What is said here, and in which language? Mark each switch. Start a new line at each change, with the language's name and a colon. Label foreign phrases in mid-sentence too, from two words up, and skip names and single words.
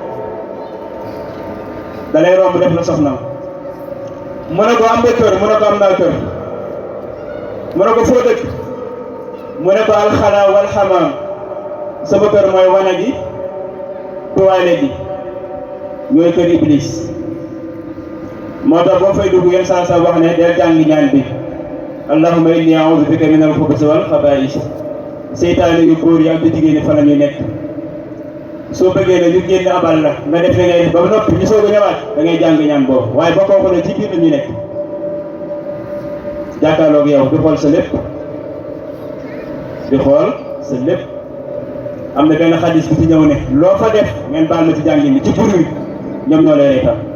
Wolof: da lay romb def la soxnaam mu ne ko am nga kër mu ne ko am naa kër mu ne ko foo dëkk mu ne ko alxalaa wal xamaam sama kër mooy wana gi tuwaale gi ñooy kër iblis moo tax boo fay dugg yéen saa wax ne del jàngi ñaan bi
Arabic: اللهم إني أعوذ بك من الخبث والخبائث
Wolof: seytaane yu góor yi ak yu jigéen ñi fa la ñuy nekk soo bëggee ne ñu génn abal la nga def li ngay def ba noppi ñu soog a ñëwaat da ngay jàng ñaan boobu waaye ba kooku ne ci biir la ñu nekk jàkkaarloog yow di xool sa lépp am na benn xadis bu ci ñëw ne loo fa def ngeen baal ma ci jàngin bi ci buru ñoom ñoo lay reetal